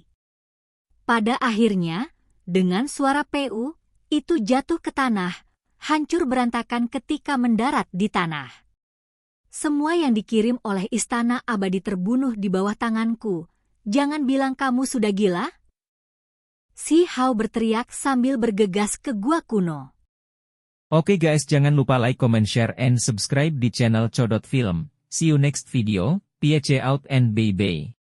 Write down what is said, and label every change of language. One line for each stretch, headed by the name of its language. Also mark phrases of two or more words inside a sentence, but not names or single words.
Indonesian: Pada akhirnya, dengan suara PU, itu jatuh ke tanah, hancur berantakan ketika mendarat di tanah. Semua yang dikirim oleh Istana Abadi terbunuh di bawah tanganku. Jangan bilang kamu sudah gila? Si Hao berteriak sambil bergegas ke gua kuno. Oke guys, jangan lupa
English: like, comment, share, and subscribe
Indonesian: di channel Codot Film.
English: See you next video, peace out and bye-bye.